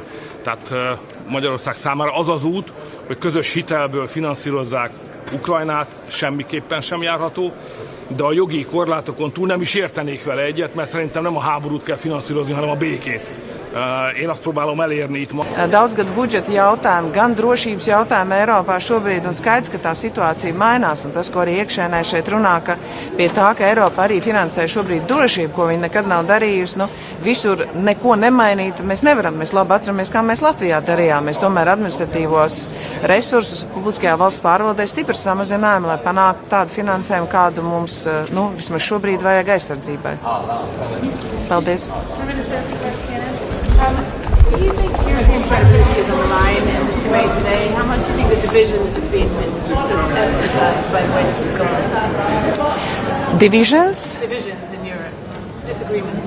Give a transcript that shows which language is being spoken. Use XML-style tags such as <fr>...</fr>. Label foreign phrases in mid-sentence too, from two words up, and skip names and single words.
<hu>Tehát Magyarország számára az az út, hogy közös hitelből finanszírozzák Ukrajnát, semmiképpen sem járható, de a jogi korlátokon túl nem is értenék vele egyet, mert szerintem nem a háborút kell finanszírozni, hanem a békét. Én azt próbálom elérni itt ma.</hu> <lv>Daudzgadu budžeta jautājumi, gan drošības jautājumi Eiropā šobrīd, un skaidrs, ka tā situācija mainās, un tas, ko arī iekšēnē šeit runā, ka pie tā, ka Eiropa arī finansē šobrīd drošību, ko viņi nekad nav darījusi, nu, visur neko nemainīt, mēs nevaram. Mēs labi atceramies, kā mēs Latvijā darījām. Mēs tomēr administratīvos resursus publiskajā valsts pārvaldē stipri samazinājām, lai panāktu tādu finansējumu, kādu mums, nu, vismaz šobrīd vajag aizsardzībai. Paldies!</lv> <en>Do you think European credibility is on the line in this debate today? How much do you think the divisions have been sort of emphasized by the way this has gone? Divisions? Divisions in Europe. Disagreements.</en>